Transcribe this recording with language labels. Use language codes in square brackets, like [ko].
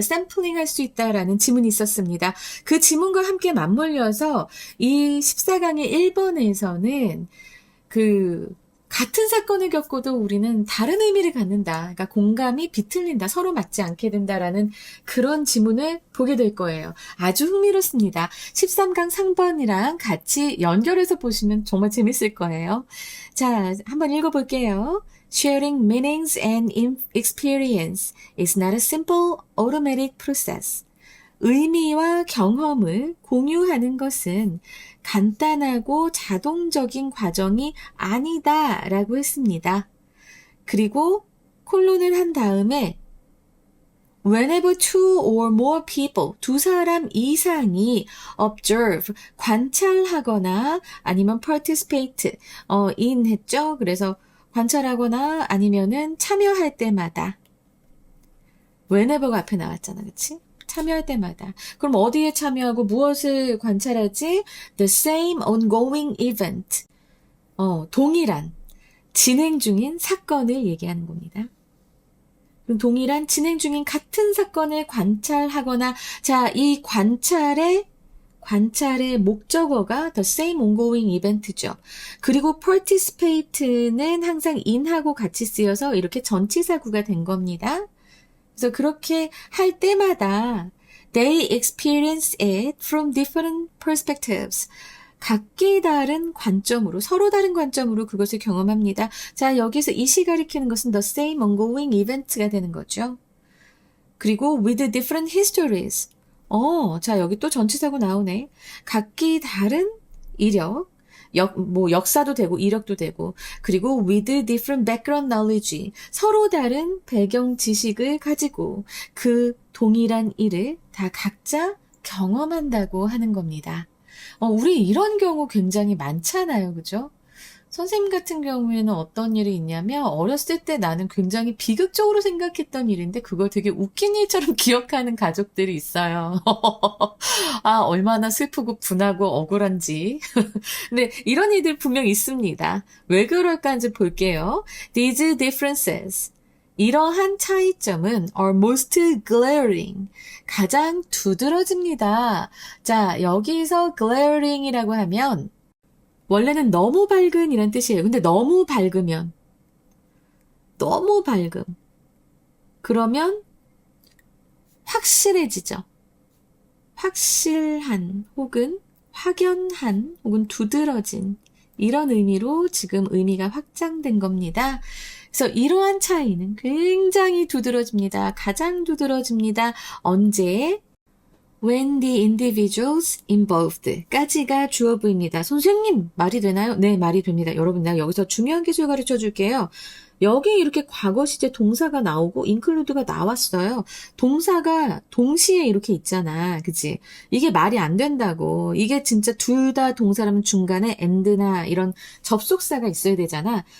[ko] 샘플링 할 수 있다라는 지문이 있었습니다. 그 지문과 함께 맞물려서 이 14강의 1번에서는 같은 사건을 겪고도 우리는 다른 의미를 갖는다. 그러니까 공감이 비틀린다. 서로 맞지 않게 된다라는 그런 지문을 보게 될 거예요. 아주 흥미롭습니다. 13강 3번이랑 같이 연결해서 보시면 정말 재밌을 거예요. 자, 한번 읽어볼게요. [en] Sharing meanings and experience is not a simple automatic process. [ko] 의미와 경험을 공유하는 것은 간단하고 자동적인 과정이 아니다라고 했습니다. 그리고 콜론을 한 다음에 [en] Whenever two or more people, [ko] 두 사람 이상이 observe, 관찰하거나 아니면 participate, in 했죠. 그래서 관찰하거나 아니면은 참여할 때마다 whenever가 앞에 나왔잖아. 그치? 참여할 때마다. 그럼 어디에 참여하고 무엇을 관찰하지? [en] The same ongoing event. [ko] 동일한 진행 중인 사건을 얘기하는 겁니다. 그럼 동일한 진행 중인 같은 사건을 관찰하거나 자, 이 관찰의 목적어가 [en] the same ongoing event [ko] 죠. 그리고 participate는 항상 in하고 같이 쓰여서 이렇게 전치사구가 된 겁니다. 그래서 그렇게 할 때마다 [en] they experience it from different perspectives. [ko] 각기 다른 관점으로, 서로 다른 관점으로 그것을 경험합니다. 자, 여기서 이시 가리키는 것은 [en] the same ongoing event [ko] 가 되는 거죠. 그리고 [en] with different histories. [ko] 자, 여기 또 전치사구 나오네. 각기 다른 이력, 역사도 되고 이력도 되고 그리고 [en] with different background knowledge [ko] 서로 다른 배경 지식을 가지고 그 동일한 일을 다 각자 경험한다고 하는 겁니다. 우리 이런 경우 굉장히 많잖아요. 그죠? 선생님 같은 경우에는 어떤 일이 있냐면 어렸을 때 나는 굉장히 비극적으로 생각했던 일인데 그걸 되게 웃긴 일처럼 기억하는 가족들이 있어요. 아, 얼마나 슬프고 분하고 억울한지. 근데 이런 일들 분명 있습니다. 왜 그럴까 한지 볼게요. [en] These differences. [ko] 이러한 차이점은 [en] are most glaring. [ko] 가장 두드러집니다. 자, 여기서 glaring이라고 하면 원래는 너무 밝은 이란 뜻이에요. 근데 너무 밝음. 그러면 확실해지죠. 확실한 혹은 확연한 혹은 두드러진 이런 의미로 지금 의미가 확장된 겁니다. 그래서 이러한 차이는 굉장히 두드러집니다. 가장 두드러집니다. 언제? [en] When the individuals involved [ko] 까지가 주어 부입니다. 선생님 말이 되나요? 네, 말이 됩니다. 여러분, 내가 여기서 중요한 기술 가르쳐 줄게요. 여기 이렇게 과거 시제 동사가 나오고 include가 나왔어요. 동사가 동시에 이렇게 있잖아. 그치? 이게 말이 안 된다고. 이게 진짜 둘 다 동사라면 중간에 and나 이런 접속사가 있어야 되잖아.